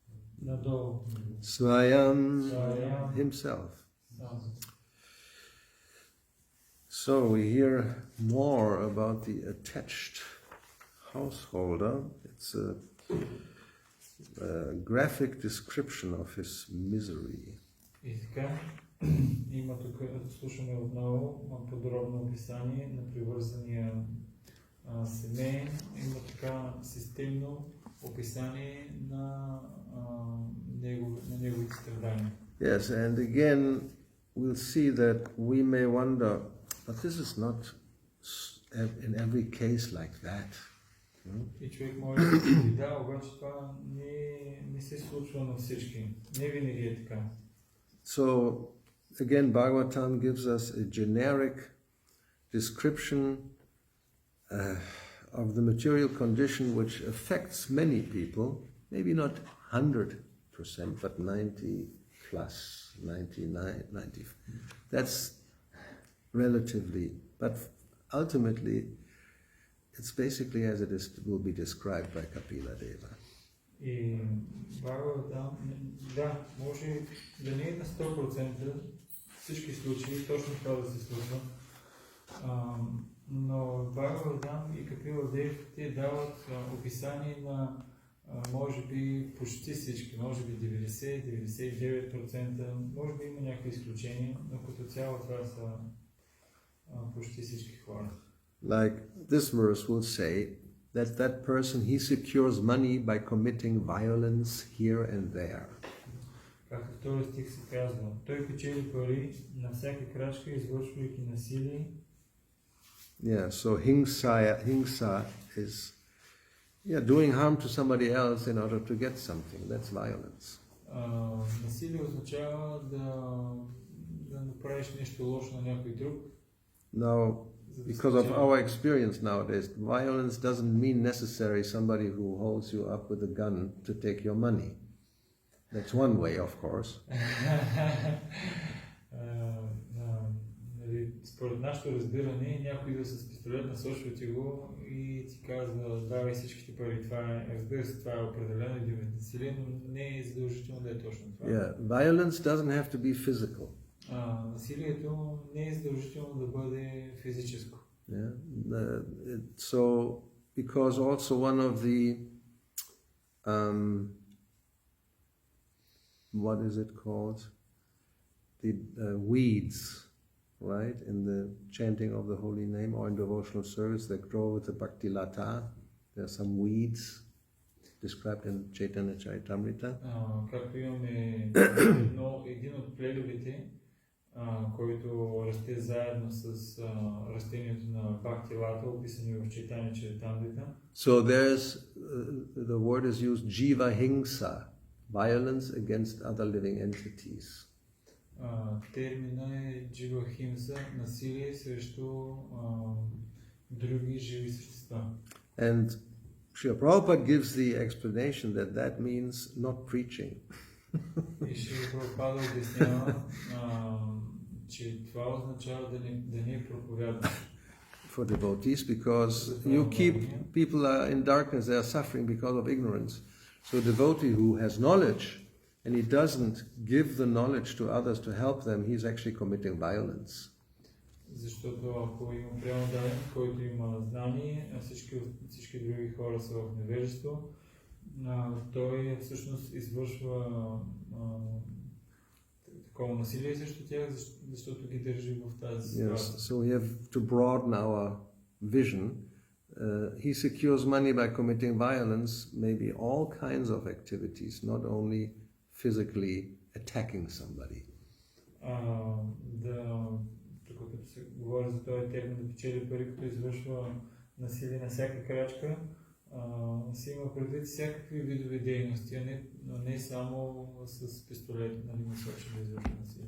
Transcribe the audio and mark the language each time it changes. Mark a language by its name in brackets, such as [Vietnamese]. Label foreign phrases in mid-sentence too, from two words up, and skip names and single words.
[English] Swayam himself. So we hear more about the attached householder. It's a graphic description of his misery. [Bulgarian] Има тук, слушаме отново подробно описание на привързания семейен. Има така системно описание на неговите страдания. [English] Yes, and again we'll see that we may wonder, but this is not in every case like that. [Bulgarian] И човек може да си да, обаче това не се случва на всички. Не винаги е така. [English] So, again, Bhagavatam gives us a generic description of the material condition which affects many people, maybe not 100%, but 90 plus, 99, 90. That's relatively, but ultimately, it's basically as it will be described by Kapila Deva. [Bulgarian] И Бхагаватам, да, може да не е на 100% всички случаи, точно това да се случва, но Бхагаватам и Капила Дев те дават описание на може би почти всички, може би 90-99%, може би има някакви изключения, но като цяло това са почти всички хора. [English] Like this verse will say that person, he secures money by committing violence here and there. [Bulgarian] Както втори стих се казва, той печели пари на всяка крачка, извършвайки насилие. [English] Yeah, so hingsa is doing harm to somebody else in order to get something. That's violence. [Bulgarian] Насилие означава да направиш нещо лошо на някой друг. [English] Now, because of our experience nowadays, violence doesn't mean necessarily somebody who holds you up with a gun to take your money. That's one way, of course. [Bulgarian] Според нашето разбиране, някой да с пистолет насочва ти го и ти казва, давай всичките пари. Това е, разбира се, това е определено един вид насилие, но не е задължително да е точно това. [English] Yeah, violence doesn't have to be physical. [Bulgarian] Насилието не е задължително да бъде физическо. [English] Yeah. So, because also one of the what is it called? The weeds, right, in the chanting of the holy name or in devotional service that grow with the [Sanskrit] भक्ति लता. [English] There are some weeds described in Chaitanya Charitamrita. [Bulgarian] Както имаме един от пледовете, който расте заедно с растението на [Sanskrit] भक्ति लता, [Bulgarian] описани в Чайтanya Чаритамрита. [English] So there's the word is used [Sanskrit] जीव हिंसा, [English] violence against other living entities. [Bulgarian] Термина е [Sanskrit] जीव हिंसा, [Bulgarian] насилие срещу други живи същества. [English] And Srila Prabhupada gives the explanation that means not preaching. [Bulgarian] И Шрила Прабхупада обяснява, че това означава да не проповядва. [English] For devotees, because you keep people are in darkness, they are suffering because of ignorance. So a devotee who has knowledge and he doesn't give the knowledge to others to help them, he's actually committing violence. [Bulgarian] Защото ако има преданен, който има знание, а всички други хора са в невежество, той всъщност извършва такова насилие срещу тях, защото ги държи в тази ситуация. [English] Yes, so we have to broaden our vision. He secures money by committing violence, maybe all kinds of activities, not only physically attacking somebody. [Bulgarian] Тук като се говори за този термин да печели пари, като извършва насилие на всяка крачка, се има предвид всякакви видове дейности, но не само с пистолет, нали, насочен да извършва насилие.